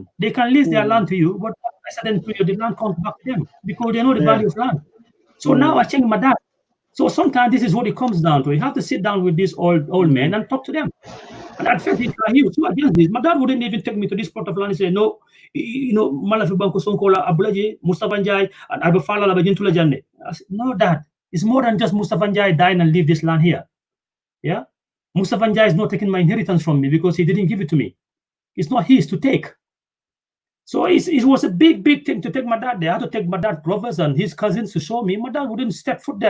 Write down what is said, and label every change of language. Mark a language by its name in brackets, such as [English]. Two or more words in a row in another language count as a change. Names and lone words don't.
[English] They can lease their land to you, but I said, then the land comes back to them because they know the value of land. So now I changed my dad. So sometimes this is what it comes down to. You have to sit down with these old men and talk to them. And I felt it he was so against this. My dad wouldn't even take me to this plot of land and say, no, [Mandingo] Malafi Banko Sonkola, Abulaji, Mustafa Njai, and Abafala Labajintula Janne. [English] I said, no, Dad, it's more than just Mustafa Njai dying and leave this land here. Yeah? Mustafa Njai is not taking my inheritance from me because he didn't give it to me. It's not his to take. So it was a big thing to take my dad there. I had to take my dad's brothers and his cousins to show me. My dad wouldn't step foot there.